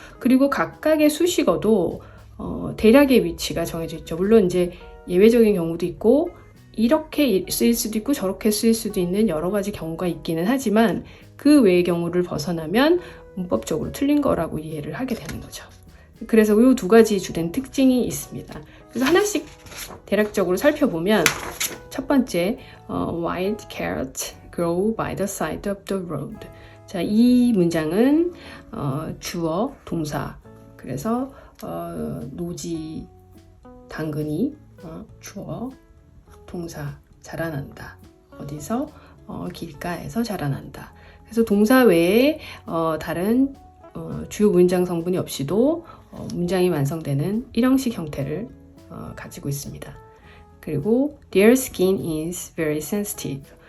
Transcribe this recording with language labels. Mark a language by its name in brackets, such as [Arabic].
[Korean] 그리고 각각의 수식어도 대략의 위치가 정해져 있죠. 물론 이제 예외적인 경우도 있고, 이렇게 쓰일 수도 있고 저렇게 쓰일 수도 있는 여러 가지 경우가 있기는 하지만, 그 외의 경우를 벗어나면 문법적으로 틀린 거라고 이해를 하게 되는 거죠. 그래서 이 두 가지 주된 특징이 있습니다. 그래서 하나씩 대략적으로 살펴보면 첫 번째, [English] White carrots grow by the side of the road. [Korean] 자, 이 문장은 주어, 동사. 그래서 노지 당근이 주어, 동사 자라난다. 어디서? 길가에서 자라난다. 그래서 동사 외에 다른 주요 문장 성분이 없이도 문장이 완성되는 일형식 형태를 가지고 있습니다. 그리고 [English] their skin is very sensitive.